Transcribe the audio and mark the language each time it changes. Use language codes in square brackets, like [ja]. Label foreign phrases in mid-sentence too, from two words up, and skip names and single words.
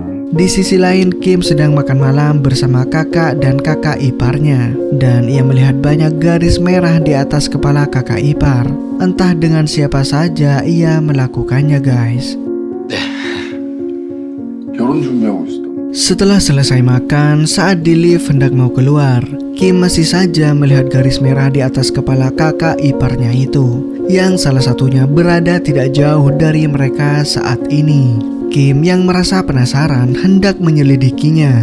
[id] Di sisi lain, Kim sedang makan malam bersama kakak dan kakak iparnya. Dan ia melihat banyak garis merah di atas kepala kakak ipar. Entah dengan siapa saja ia melakukannya, guys. [ko] 결혼 준비하고 있어. [id] Setelah selesai makan, saat di lift hendak mau keluar, Kim masih saja melihat garis merah di atas kepala kakak iparnya itu, yang salah satunya berada tidak jauh dari mereka saat ini. Kim yang merasa penasaran hendak menyelidikinya.